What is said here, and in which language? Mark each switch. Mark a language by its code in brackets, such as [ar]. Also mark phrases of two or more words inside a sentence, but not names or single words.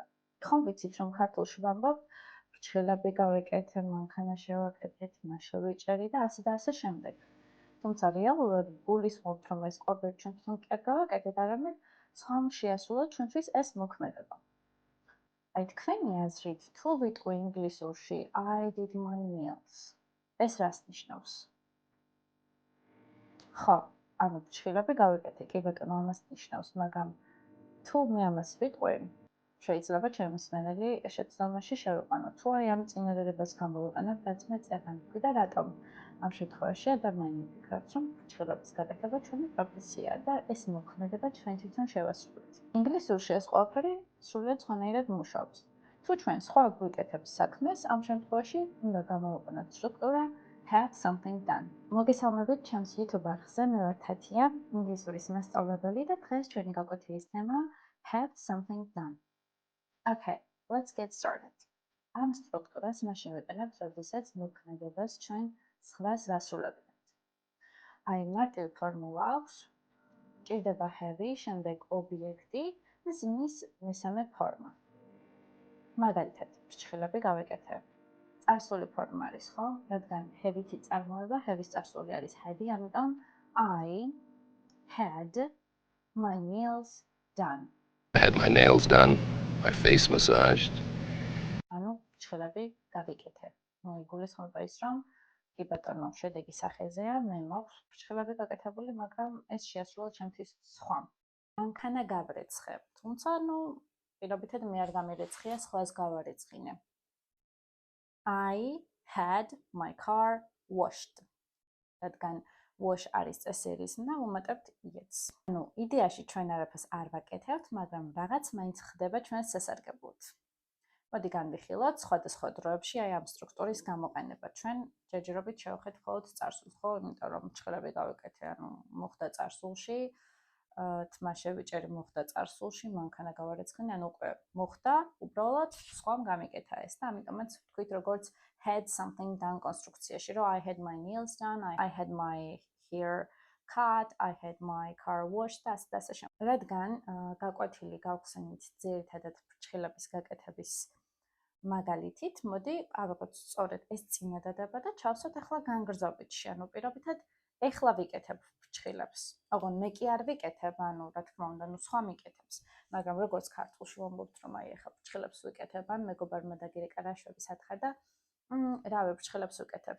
[ka] ხომ ვიცით, რომ ქართულში ვამბობ, ფრჩხილები გავიკეთე, მანქანა შევაკეთეთ, მაშა ვიჭერი და ასე შემდეგ. თუმცა რეალურად გულისხმობთ, რომ ეს ყოველ ჩვენთვის კი არ გავაკეთეთ, არამედ სხვამ შეასრულა ჩვენთვის ეს მოქმედება. აი თქვენი აზრით, თუ ვიტყვი ინგლისურში [en] I did my nails, [ka] ეს რას ნიშნავს? ხო, ანუ ფრჩხილები გავიკეთე, კი ბატონო, ამას ნიშნავს, მაგრამ თუ მე ამას ვიტყვი, შეიძლება ჩემი მსმენელი შეცდომაში შევიყვანო, თუ აი ამ წინადადებას გამოვიყენებ, რაც მე წერან ვქი და რატომ? ამ შემთხვევაში ადამიანი ფიქრობს, რომ ფრჩხილების გაკეთება ჩვენი პროფესიაა და ეს მოქმედება ჩვენ თვითონ შევასრულეთ. ინგლისურში ეს ყველაფერი სრულიად სხვანაირად მუშაობს. თუ ჩვენ სხვა გვიკეთებს საქმეს, ამ შემთხვევაში უნდა გამოვიყენოთ სტრუქტურა [en] have something done. [ka] მოგესალმებით ჩემს YouTube არხზე, მე ვარ თათია, ინგლისურის მასწავლებელი და დღეს ჩვენი გაკვეთილის თემაა [en] have something done. Okay, let's get started. [ka] ამ სტრუქტურას მაშინ ვიყენებთ, როდესაც მოქმედებას ჩვენ სხვას ვასრულებთ. აი მარტივი ფორმულა აქვს, ჭირდება have, შემდეგ ობიექტი და ზიმნის მესამე ფორმა. მაგალითად, ფრჩხილები გავიკეთე. წარსული ფორმა არის, ხო? რადგან have-ითი წარმოება, have-ის წარსული არის had, ამიტომ [en] I had my nails done. I had my nails done, my face massaged. [ka] ანუ ფრჩხილები გავიკეთე. მოიგულისხმება ის, რომ კი ბატონო, შედეგი სახეზეა, მე მაქვს ფრჩხილები გაკეთებული, მაგრამ ეს შეასრულა ჩემთვის სხვამ. მანქანა გავრეცხე, თუმცა, პირობითად მე არ გამირეცხია, სხვას გავარეცხინე. [en] I had my car washed. [ka] რადგან wash არის წესერის და ვუმატებთ ie's. იდეაში ჩვენ არაფერს არ ვაკეთებთ, მაგრამ რაღაც მაინც ხდება ჩვენს სასარგებლოდ. მოდი განვიხილოთ სხვადასხვა დროებში აი ამ სტრუქტურის გამოყენება. ჩვენ ჯერჯერობით შევხედოთ მხოლოდ წარსულს, ხო? იმიტომ რომ ფრჩხილები გავიკეთე, მოხდა წარსულში, თმა შევიჭერი მოხდა წარსულში, მანქანა გავარეცხინე, უკვე მოხდა, უბრალოდ სხვამ გამიკეთა ეს და ამიტომაც ვთქვით როგორც [en] had something done [ka] კონსტრუქციაში, რომ [en] I had my nails done, I had my hair cut, I had my car washed [ka] და ასე შემდეგ. რადგან გაკვეთილი გავხსენით ძირითადად ფრჩხილების გაკეთების მაგალითით, მოდი აღებოთ სწორედ ეს წინადადება და ჩავსვათ ახლა განგრძობითში, პირობითად ეხლა ვიკეთებ ფრჩხილებს. ოღონდ მე კი არ ვიკეთებ, რა თქმა უნდა, სხვა მიკეთებს, მაგრამ როგორც ქართულში ვამბობთ, რომ აი ეხლა ფრჩხილებს ვიკეთებ, მეგობარმა დაგირეკა რაშვების ათხარ და რავი ფრჩხილებს ვიკეთებ.